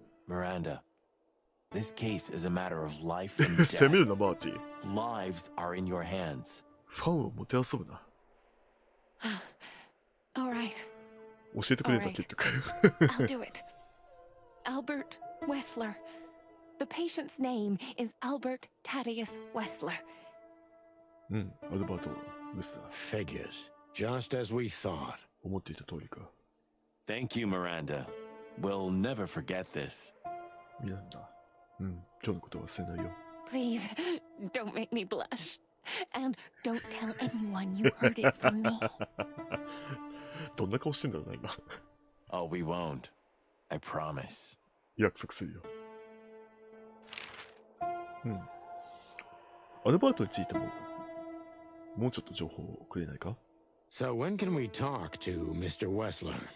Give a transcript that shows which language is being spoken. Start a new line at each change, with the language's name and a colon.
English: Miranda, this case is a matter of life and
Japanese: 攻め
English: death.
Japanese: るな、マーティ。
English: Lives are in your hands.
Japanese: ファンをもてあそぶな。
English: All right,
Japanese: 教えてくれんだ、結局。
English: I'll do it. Albert Wessler. The patient's name is Albert Thaddeus Wessler.
Japanese: うん、アルバート・ウェスター。
English: Figures. Just as we thought.
Japanese: 思っていた通りか。
English: Thank you, Miranda. We'll never forget this.
Japanese: ミランダ。うん、今日のことは忘れないよ。
English: Please, don't make me blush. And don't tell anyone you heard it from me.
Japanese: どんな顔してんだろうな、今。
English: Oh, we won't. I promise.
Japanese: 約束するよ。うん。アルバートについても、もうちょっと情報をくれないか？
English: So when can we talk to Mr. Wessler?